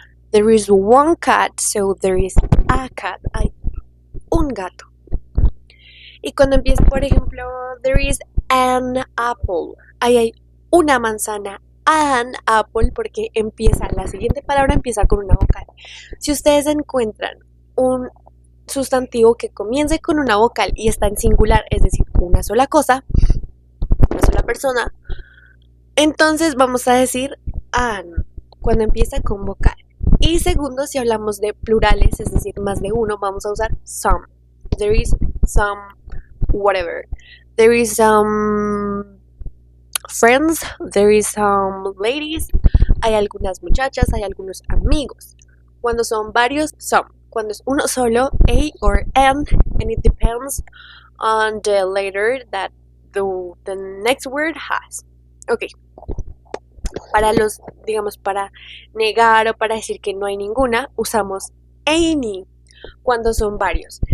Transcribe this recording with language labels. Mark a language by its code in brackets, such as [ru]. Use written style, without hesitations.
[en] There is 1 cat, so there is a cat. [es] Hay un gato. Y cuando empieza, por ejemplo, [en] there is an apple. [es] Ahí hay una manzana. An apple, porque la siguiente palabra empieza con una vocal. Si ustedes encuentran sustantivo que comience con una vocal y está en singular, es decir, una sola cosa, una sola persona, entonces vamos a decir an cuando empieza con vocal. Y segundo, si hablamos de plurales, es decir, más de uno, vamos a usar some. [en] There is some whatever. There is some friends, there is some ladies. [es] Hay algunas muchachas, hay algunos amigos. Cuando son varios, some. Cuando es uno solo, a or an, [en] and it depends on the letter that the next word has. [es] Ok. Para los, digamos, para negar o para decir que no hay ninguna, usamos any cuando son varios.